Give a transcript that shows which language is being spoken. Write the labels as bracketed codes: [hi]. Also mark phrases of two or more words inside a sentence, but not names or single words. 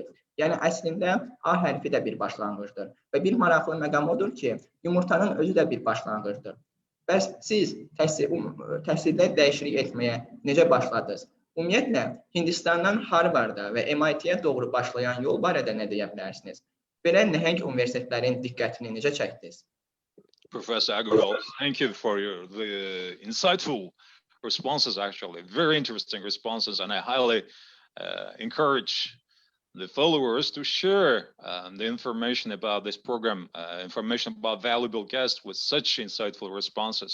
[az] Yəni, əslində, A hərfi də bir başlanğıcdır. Və bir maraqlı məqam odur ki, yumurtanın özü də bir başlanğıcdır. Bəs siz təhsildə dəyişiklik etməyə necə başladınız? Ümumiyyətlə, Hindistandan Harvarda və MIT-yə doğru başlayan yol barədə nə deyə bilərsiniz? Belə nəhəng universitetlərin diqqətini necə çəkdiniz? [en] Professor Aqarval, thank you for the insightful responses, actually. Very interesting responses, and I highly encourage the followers to share the information about this program, information about valuable guests with such insightful responses.